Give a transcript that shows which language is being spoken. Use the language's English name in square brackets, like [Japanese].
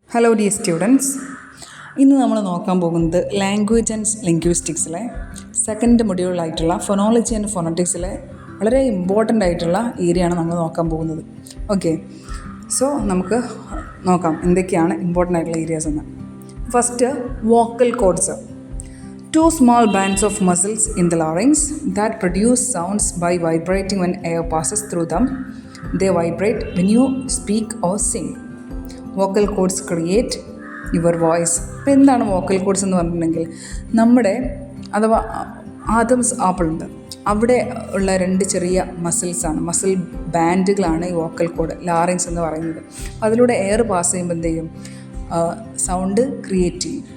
[Malayalam] Hello dear students, ഇന്ന് നമ്മൾ നോക്കാൻ പോകുന്നത് language and ലിംഗ്വിസ്റ്റിക്സിലെ second മൊഡ്യൂളായിട്ടുള്ള phonology and ഫോണറ്റിക്സിലെ വളരെ ഇമ്പോർട്ടൻ്റ് ആയിട്ടുള്ള ഏരിയയാണ് നമ്മൾ നോക്കാൻ പോകുന്നത്. ഓക്കെ, സോ നമുക്ക് നോക്കാം എന്തൊക്കെയാണ് ഇമ്പോർട്ടൻ്റ് ആയിട്ടുള്ള ഏരിയാസ് എന്ന്. [English] First, vocal cords. Two small bands of muscles in the larynx that produce sounds by vibrating when air passes through them. They vibrate when you speak or sing. Vocal cords create your voice. [Malayalam] ഇപ്പോൾ എന്താണ് vocal cords എന്ന് പറഞ്ഞിട്ടുണ്ടെങ്കിൽ, നമ്മുടെ അഥവാ Adams ആപ്പിളുണ്ട്, അവിടെ ഉള്ള രണ്ട് ചെറിയ മസിൽ ബാൻഡുകളാണ് ഈ വോക്കൽ കോഡ്, ലാറിങ്സ് എന്ന് പറയുന്നത്. അതിലൂടെ എയർ പാസ് ചെയ്യുമ്പോൾ എന്ത് ചെയ്യും? സൗണ്ട് ക്രിയേറ്റ് ചെയ്യും.